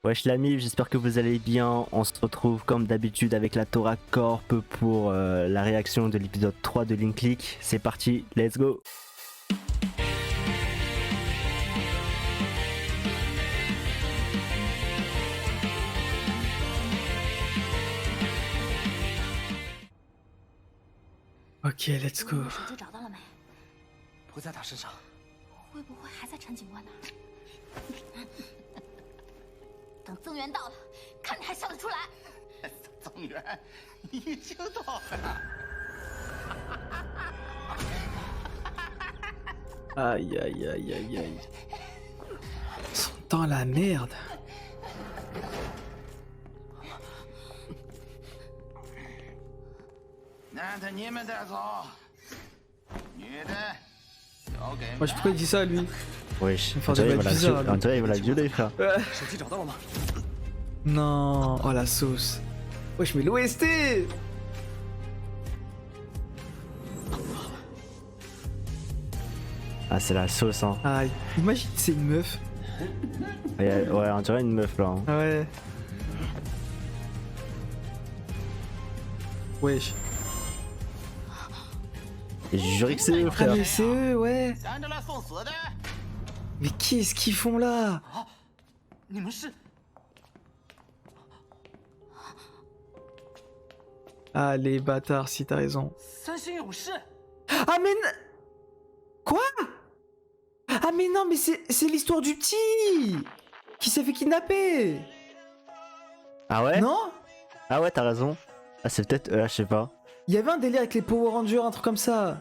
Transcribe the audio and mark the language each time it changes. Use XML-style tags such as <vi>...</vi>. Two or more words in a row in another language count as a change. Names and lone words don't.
<fr>Wesh l'ami, j'espère que vous allez bien. On se retrouve comme d'habitude avec la Torah Corp pour la réaction de l'épisode 3 de Link Click. C'est parti,</fr> <en>let's go. Ok, let's go.</en> <zh>手机找到了没？不在他身上。会不会还在陈警官那儿？等增援到了，看你还笑得出来！增援已经到了。</zh> <fr>Aïe aïe aïe aïe aïe. Ils sont dans la merde.</fr> <zh>男的你们带走，女的交给。</zh> <fr>Wesh, pourquoi il dit ça lui? Wesh, Enfin, ça doit être bizarre, lui. on dirait il va la violer frère.</fr> <zh>手机找到了吗？</zh> <fr>Non, oh la sauce. Wesh, mais l'OST! Ah c'est la sauce hein. Aïe, imagine c'est une meuf. Ouais, on dirait une meuf là. Hein. Ouais. Wesh. Et j'ai juré que c'est eux Ah frère. mais c'est eux, ouais.</fr> <zh>咱这来送死的，</zh> <fr>Mais qu'est-ce qu'ils font là?</fr> <zh>你们是？</zh> <fr>Ah les bâtards, si t'as raison.</fr> <zh>三星勇士。</zh> <fr>Ah mais... Quoi? Ah mais non, mais c'est l'histoire du petit qui s'est fait kidnapper. Ah ouais? Non? Ah ouais t'as raison. Ah c'est peut-être je sais pas. Il y avait un délire avec les Power Rangers, un truc comme ça.</fr>